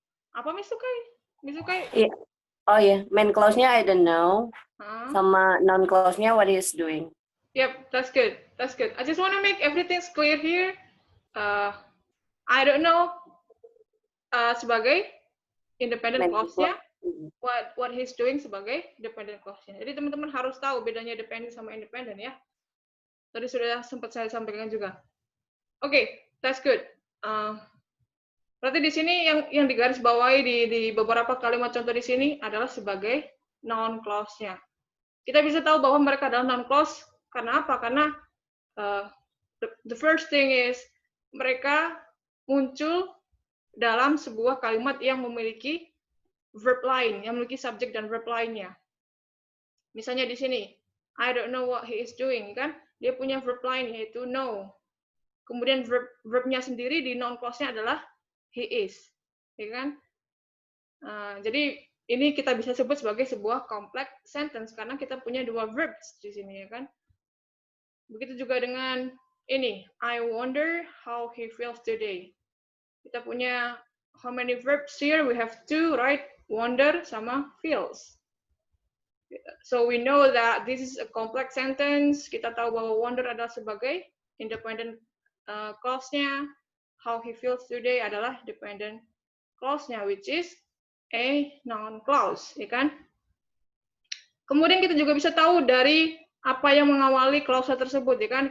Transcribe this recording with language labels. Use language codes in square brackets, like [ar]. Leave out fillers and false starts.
[en] Apa Misukai? Yeah. Oh yeah, main clause-nya I don't know. [id] Sama [en] non clause-nya what is doing. Yep, that's good. That's good. I just want to make everything clear here. I don't know sebagai independent clause-nya. What he's doing [id] sebagai dependent clause-nya. Jadi teman-teman harus tahu bedanya dependent sama independent ya. Tadi sudah sempat saya sampaikan juga. [en] Okay, that's good. [id] Berarti di sini yang digarisbawahi di beberapa kalimat contoh di sini adalah sebagai noun clause-nya. Kita bisa tahu bahwa mereka adalah noun clause karena apa? Karena [en] the first thing is [id] mereka muncul dalam sebuah kalimat yang memiliki verb lain, yang memiliki subjek dan verb lainnya. Misalnya di sini, [en] I don't know what he is doing, [id] kan? Dia punya verb lain yaitu know. Kemudian verbnya sendiri di noun clause-nya adalah he is, ya kan? Jadi ini kita bisa sebut sebagai sebuah complex sentence karena kita punya dua verbs di sini, ya kan? Begitu juga dengan ini, [en] I wonder how he feels today. [id] Kita punya [en] how many verbs here? We have two, right? Wonder sama feels. So we know that this is a complex sentence. [id] Kita tahu bahwa wonder adalah sebagai independent clause-nya. How he feels today adalah dependent clause-nya, [en] which is a noun clause, [id] ya kan? Kemudian kita juga bisa tahu dari apa yang mengawali klausa tersebut, ya kan?